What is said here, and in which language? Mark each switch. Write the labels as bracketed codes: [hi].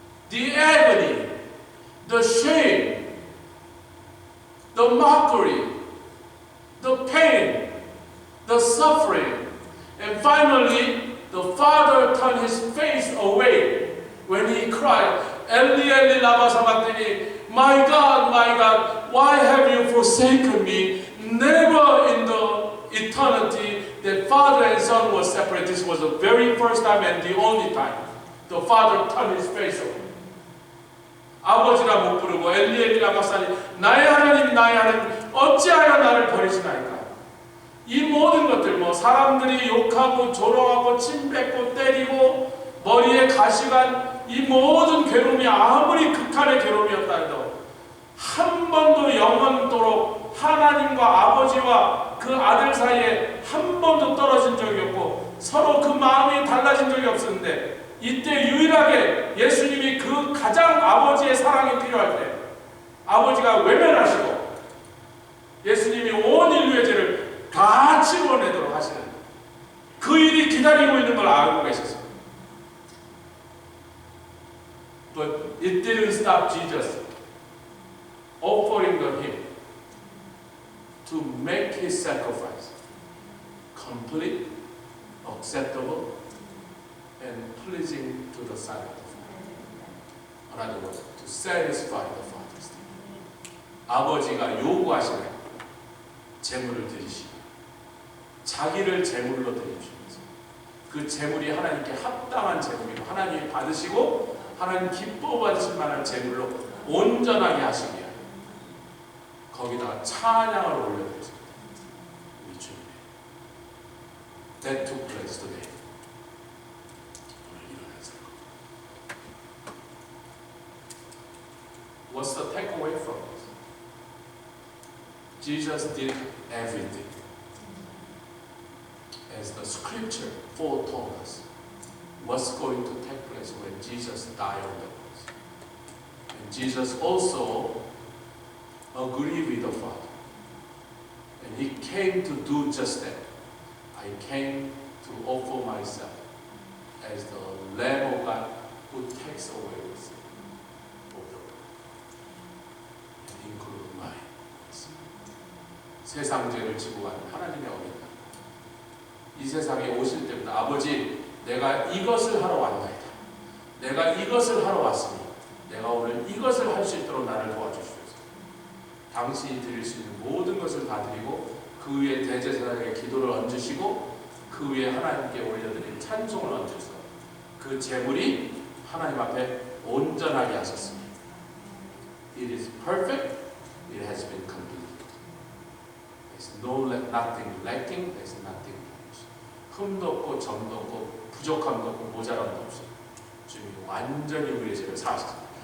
[en] The agony, the shame, the mockery, the pain, the suffering, and finally, the Father turned his face away when he cried, [arc] Eli, Eli, lama sabachthani, [en] my God, why have you forsaken me? Never in the eternity that Father and Son was separate. This was the very first time and the only time the Father turned his face away. [ko] 아버지라 못 부르고 엘리 엘리 라마 사니 나의 하나님 어찌하여 나를 버리시나이까. 이 모든 것들 사람들이 욕하고 조롱하고 침뱉고 때리고 머리에 가시간 이 모든 괴로움이 아무리 극한의 괴로움이었다 해도 한 번도 영원토록 하나님과 아버지와 그 아들 사이에 한 번도 떨어진 적이 없고 서로 그 마음이 달라진 적이 없었는데 이때 유일하게 예수님이 그 가장 아버지의 사랑이 필요할 때 아버지가 외면하시고 예수님이 온 인류의 죄를 다 치루어내도록 하시는 그 일이 기다리고 있는 걸 알고 계셨습니다. [en] But it didn't stop Jesus offering the hymn to make his sacrifice complete, acceptable, and pleasing to the sight of the Father. In other words, to satisfy the Father's need. [ko] 아버지가 요구하시는 제물을 드리시고 자기를 제물로 드리시면서 그 제물이 하나님께 합당한 제물이고 하나님이 받으시고 하나님 기뻐 받으실 만한 제물로 온전하게 하시기 위하여 거기다가 찬양을 올려드렸습니다. 우리 주님의 [en] That took place today. [ko] 오늘 일어난 사건. [en] What's the takeaway from this? Jesus did everything as the scripture foretold us what's going to take place when Jesus died on the cross. And Jesus also agreed with the Father. And he came to do just that. I came to offer myself as the Lamb of God who takes away the sin of the world. And include mine. [ko] 세상 죄를 지고 가는 하나님의 어린 양. 이 세상에 오실 때부터 아버지 내가 이것을 하러 왔나이다. 내가 이것을 하러 왔으니 내가 오늘 이것을 할 수 있도록 나를 도와주시옵소서. 당신이 드릴 수 있는 모든 것을 다 드리고 그 위에 대제사장에게 기도를 얹으시고 그 위에 하나님께 올려드린 찬송을 얹으셔서 그 제물이 하나님 앞에 온전하게 하셨습니다. [en] It is perfect. It has been complete. There's nothing lacking. There's nothing damaged. [ko] 흠도 없고 점도 없고 부족함도 없고 모자람도 없어요. 주님이 완전히 우리의 죄를 사하셨습니다.